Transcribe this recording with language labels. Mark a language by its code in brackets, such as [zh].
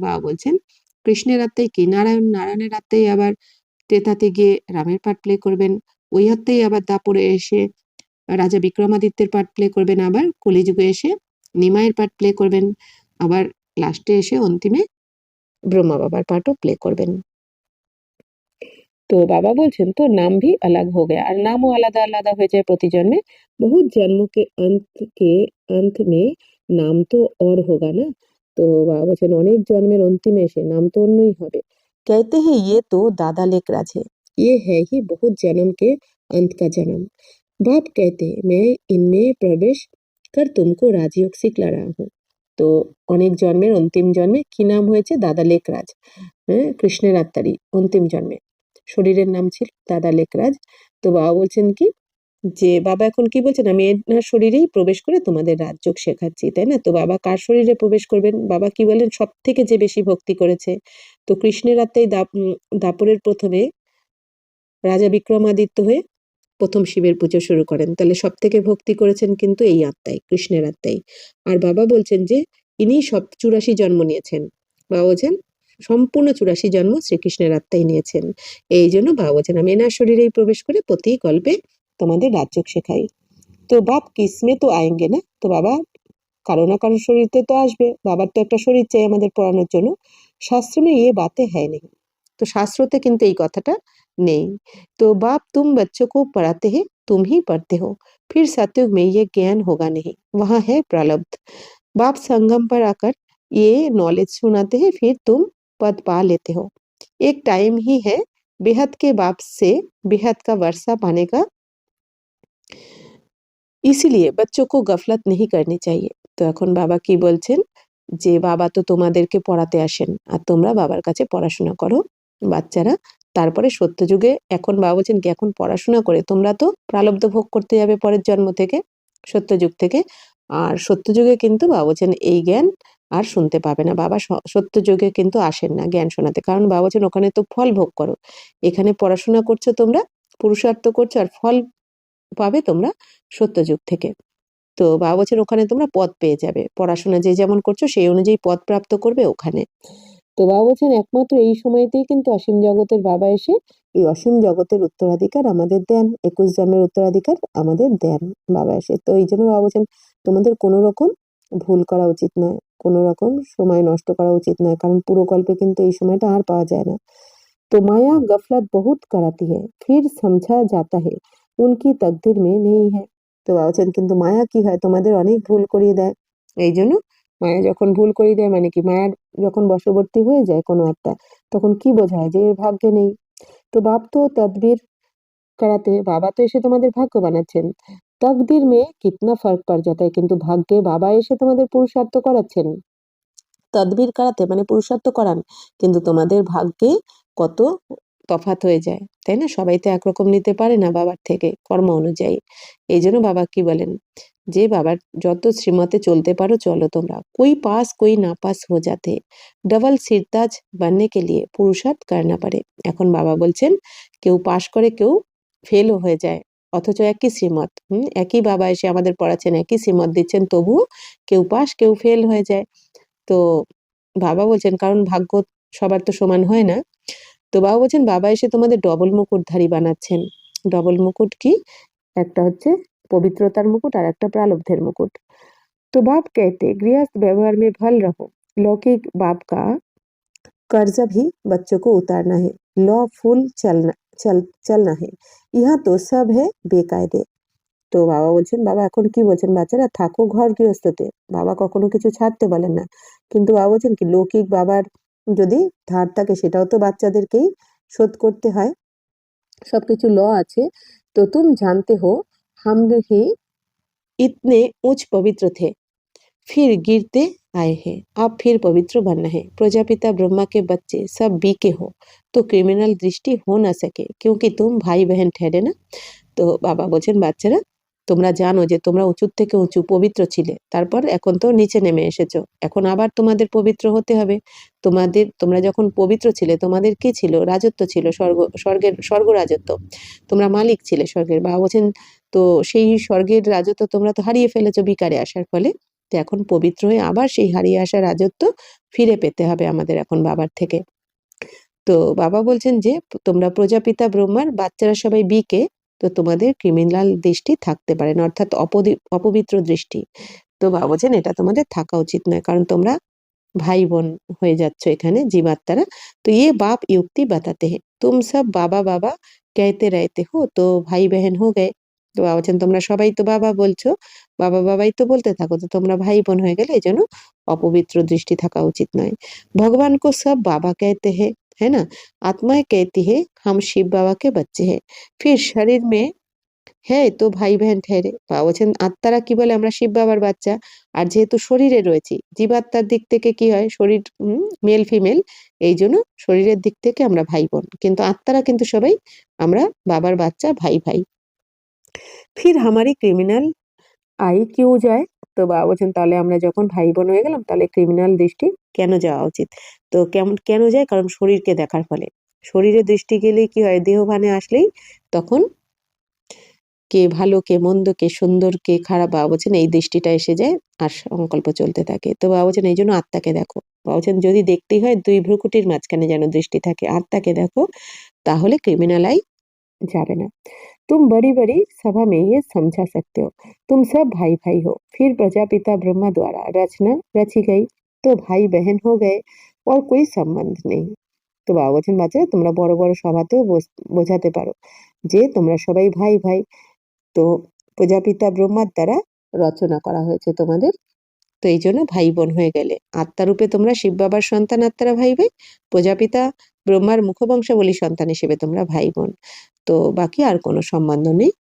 [bn] বাবা বলছেন কৃষ্ণের আত্মাই কি নারায়ণ, নারায়ণের আত্মাই আবার ত্রেতাতে গিয়ে রামের পার্ট প্লে করবেন, ওই আত্মাই আবার দাপরে এসে রাজা বিক্রমাদিত্যের পার্ট প্লে করবেন, আবার কলিযুগে এসে নিমাইয়ের পার্ট প্লে করবেন, আবার লাস্টে এসে অন্তিমে ব্রহ্মা বাবার পার্টও প্লে করবেন। তো বাবা বলছেন তো [hi] नाम भी अलग हो गया, [bn] আর নামও আলাদা আলাদা হয়ে যায় প্রতি জন্মে। [hi] बहुत जन्मों के अंत में नाम तो और होगा ना। [bn] তো বাবা বলছেন অনেক জন্মের অন্তিমে এসে নাম তো অন্যই হবে। [hi] कहते हैं ये तो दादा लेक राज है, ये है ही बहुत जन्म के अंत का जन्म। बाप कहते मैं इनमें प्रवेश कर तुमको राजयोग सिखला रहा हूँ। [bn] তো অনেক জন্মের অন্তিম জন্মে কি নাম হয়েছে, দাদা লেকরাজ। হ্যাঁ, কৃষ্ণের আত্মারই অন্তিম জন্মে শরীরের নাম ছিল দাদা লেকরাজ। তো বাবা বলছেন কি, যে বাবা এখন কি বলছেন, আমি এনার শরীরেই প্রবেশ করে তোমাদের রাজযোগ শেখাচ্ছি, তাই না? তো বাবা কার শরীরে প্রবেশ করবেন? বাবা কি বলেন, সব থেকে যে বেশি ভক্তি করেছে, তো কৃষ্ণের আত্মাই দাপরের প্রথমে রাজা বিক্রমাদিত্য হয়ে প্রথম শিবের পুজো শুরু করেন। তাহলে সব থেকে ভক্তি করেছেন কিন্তু এই আত্মাই, কৃষ্ণের আত্মাই। আর বাবা বলছেন যে ইনি সব 84 জন্ম নিয়েছেন। বাবা বলছেন সম্পূর্ণ 84 জন্ম শ্রীকৃষ্ণের আত্মাই নিয়েছেন। এই জন্য বাবা বলছেন আমি এনার শরীরেই প্রবেশ করে প্রতি কল্পে তোমাদের রাজযোগ শেখাই। [hi] তো বাপ কিসমে তো আয়েঙ্গে না, [bn] তো বাবা কারো না কারো শরীরতে তো আসবে, বাবার তো একটা শরীর চাই আমাদের পড়ানোর জন্য। [hi] শাস্ত্র में ये बातें है नहीं, [bn] তো শাস্ত্রতে কিন্তু এই কথাটা নেই। [hi] तो बाप तुम बच्चों को पढ़ाते हैं, तुम ही पढ़ते हो, फिर सतयुग में ये ज्ञान होगा नहीं, वहाँ है प्रारब्ध। बाप संगम पर आकर ये नॉलेज सुनाते हैं, फिर तुम पद पा लेते हो। एक टाइम ही है बेहद के बाप से बेहद का वर्षा पाने का, इसीलिए बच्चों को गफलत नहीं करनी चाहिए। [bn] তো এখন বাবা কি বলছেন, যে বাবা তো তোমাদেরকে পড়াতে আসেন আর তোমরা বাবার কাছে পড়াশোনা করো বাচ্চারা, তারপরে সত্যযুগে এখন বাবা বলছেন কি এখন পড়াশোনা করে তোমরা তো প্রারব্ধ ভোগ করতে যাবে পরের জন্ম থেকে, সত্যযুগ থেকে। আর সত্যযুগে কিন্তু বাবা বলছেন এই জ্ঞান আর শুনতে পাবে না। বাবা সত্যযুগে কিন্তু আসেন না জ্ঞান শোনাতে, কারণ বাবা বলছেন ওখানে তো ফল ভোগ করো, এখানে পড়াশোনা করছো তোমরা, পুরুষার্থ করছো, আর ফল পাবে তোমরা সত্যযুগ থেকে। তো বাবা বলছেন ওখানে তোমরা পদ পেয়ে যাবে, পড়াশোনা যে যেমন করছো সেই অনুযায়ী পদ প্রাপ্ত করবে ওখানে। তো বাবা বলছেন একমাত্র এই সময়তেই কিন্তু অসীম জগতের বাবা এসে এই অসীম জগতের উত্তরাধিকার আমাদের দেন, 21 জন্মের উত্তরাধিকার আমাদের দেন বাবা এসে। তো এই জন্য বাবা বলছেন তোমাদের কোনো রকম ভুল করা উচিত নয়, কোনো রকম সময় নষ্ট করা উচিত নয়, কারণ পুরো কল্পে কিন্তু এই সময়টা আর পাওয়া যায় না। [hi] तो माया गफलत बहुत कराती है, फिर समझा जाता है उनकी तकदीर में नहीं है। [bn] তো বাবা বলছেন কিন্তু মায়া কি হয়, তোমাদের অনেক ভুল করিয়ে দেয়। এই জন্য মায়া যখন ভুল করিয়ে দেয় মানে কি, মায়ার যখন বশবর্তী হয়ে যায় কোনো আত্মা, তখন কি বোঝায় যে এর ভাগ্যে নেই। তো বাপ তো তদবির করাতে, বাবা তো এসে তোমাদের ভাগ্য বানাচ্ছেন। [hi] তকদির মে কিতনা ফার্ক পড় जाता है, [bn] কিন্তু ভাগ্যে বাবা এসে তোমাদের পুরুষার্থ করাচ্ছেন। তদবির করাতে মানে পুরুষার্থ করান, কিন্তু তোমাদের ভাগ্যে কত তফাৎ হয়ে যায়, তাই না? সবাই তো একরকম নিতে পারে না বাবার থেকে কর্ম অনুযায়ী। এই জন্য বাবা কি বলেন, যে বাবার যত শ্রীমতে চলতে পারো চলো তোমরা, [hi] कोई पास कोई नापास हो जाते, डबल सिरताज बनने के लिए पुरुषार्थ करना पड़े। [bn] এখন বাবা বলছেন কেউ পাশ করে কেউ ফেলও হয়ে যায়, অথচ একই শ্রীমত, একই বাবা এসে আমাদের পড়াচ্ছেন, একই শ্রীমত দিচ্ছেন, তবুও কেউ পাশ কেউ ফেল হয়ে যায়। তো বাবা বলছেন কারণ ভাগ্য সবার তো সমান হয় না। তো বাবা বলছেন বাবা এসে তোমাদের ডবল মুকুটধারী বানাচ্ছেন। ডবল মুকুট কি, একটা হচ্ছে পবিত্রতার মুকুট আর একটা प्रारब्धের মুকুट। [hi] तो बाप कहते गृहस्थ व्यवहार में भल रहो, लौकिक बाप का कर्जा भी बच्चों को उतारना है, लॉ फुल चलना है, यहाँ तो सब है बेकायदे। [bn] তো বাবা বলছেন, বাবা এখন কি বলছেন, বাচ্চারা থাকো ঘর গৃহস্থতে, বাবা কখনো কিছু ছাড়তে বলেন না। কিন্তু বাবা বলছেন কি লৌকিক বাবার যদি ধার থাকে সেটাও তো বাচ্চাদেরকেই শোধ করতে হয়, সবকিছু ল আছে। [hi] তো তুম জানতে হো হাম হি इतने ऊंच पवित्र थे, फिर गिरते आए हैं, अब फिर पवित्र बनना है। प्रजापिता ब्रह्मा के बच्चे सब बीके हो, तो क्रिमिनल दृष्टि हो ना सके, क्योंकि तुम भाई बहन ठहरे ना। [bn] তো বাবা বলছেন বাচ্চারা তোমরা জানো যে তোমরা উঁচুর থেকে উঁচু পবিত্র ছিলে, তারপর এখন তো নিচে নেমে এসেছো, এখন আবার তোমাদের পবিত্র হতে হবে। তোমরা যখন পবিত্র ছিলে তোমাদের কি ছিল? রাজত্ব ছিল, স্বর্গ রাজত্ব, তোমরা মালিক ছিলে স্বর্গের। বাবা বলছেন তো সেই স্বর্গের রাজত্ব তোমরা তো হারিয়ে ফেলেছো বিকারে আসার ফলে। তো এখন পবিত্র হয়ে আবার সেই হারিয়ে আসা রাজত্ব ফিরে পেতে হবে আমাদের এখন বাবার থেকে। তো বাবা বলছেন যে তোমরা প্রজাপিতা ব্রহ্মার বাচ্চারা সবাই বিকে, তো তোমাদের ক্রিমিনাল দৃষ্টি থাকতে পারে না, অর্থাৎ অপবিত্র দৃষ্টি। তো বাবা বলছেন এটা তোমাদের থাকা উচিত নয়, কারণ তোমরা भाई বোন হয়ে যাচ্ছ এখানে জীবাত্মারা। [hi] তো ये बाप युक्ति बताते हैं, तुम सब बाबा बाबा कहते रहते हो तो भाई बहन हो गए। [bn] তো বাবা বলছেন তোমরা সবাই তো বাবা বলছো, বাবা বাবাই তো বলতে থাকো, তো তোমরা ভাই বোন হয়ে গেলে, এই জন্য অপবিত্র দৃষ্টি থাকা উচিত নয়। [hi] भगवान को सब बाबा कहते हैं, है ना? आत्माएं कहती है हम शिव बाबा के बच्चे हैं, फिर शरीर में হ্যাঁ তো ভাই বহন ঠেরে। [bn] বাবা বলছেন আত্মারা কি বলে আমরা শিব বাবার বাচ্চা, আর যেহেতু শরীরে রয়েছি, জীবাত্মার দিক থেকে কি হয়, শরীর মেল ফিমেল, এই জন্য শরীরের দিক থেকে আমরা ভাই বোন, কিন্তু আত্মারা কিন্তু সবাই আমরা বাবার বাচ্চা, ভাই ভাই। [hi] ফির হামারি ক্রিমিনাল আই কিউ যায়। [bn] তো বাবা বলছেন তাহলে আমরা যখন ভাই বোন হয়ে গেলাম, তাহলে ক্রিমিনাল দৃষ্টি কেন যাওয়া উচিত? তো কেন যায়? কারণ শরীরকে দেখার ফলে। শরীরে দৃষ্টি গেলেই কি হয়, দেহভানে আসলেই তখন কে ভালো, কে মন্দ, কে সুন্দর, কে খারাপ, বাবা বলছেন এই দৃষ্টিটা এসে যায় আর সংকল্প চলতে থাকে। তো বাবা বলছেন এই জন্য আত্মাকে দেখো। বাবা বলছেন যদি দেখতেই হয় দুই ভ্রুকুটির মাঝখানে যেন দৃষ্টি থাকে, আত্মাকে দেখো, তাহলে ক্রিমিনাল আই যাবে না। [hi] तुम बड़ी बड़ी सभा में ये समझा सकते हो, तुम सब भाई भाई हो, फिर प्रजापिता ब्रह्मा द्वारा रचना रची गई, तो भाई बहन हो गए और कोई संबंध नहीं। [bn] তো বাবা বলছেন বাচ্চারা তোমরা বড় বড় সভাতেও বোঝাতে পারো যে তোমরা সবাই ভাই ভাই, তো প্রজাপিতা ব্রহ্মার দ্বারা রচনা করা হয়েছে তোমাদের, তো এই জন্য ভাই বোন হয়ে গেলে। আত্মারূপে তোমরা শিব বাবার সন্তান, আত্মারা ভাই ভাই, প্রজাপিতা ব্রহ্মার মুখবংশাবলী সন্তান হিসেবে তোমরা ভাই বোন, তো বাকি আর কোনো সম্বন্ধ নেই।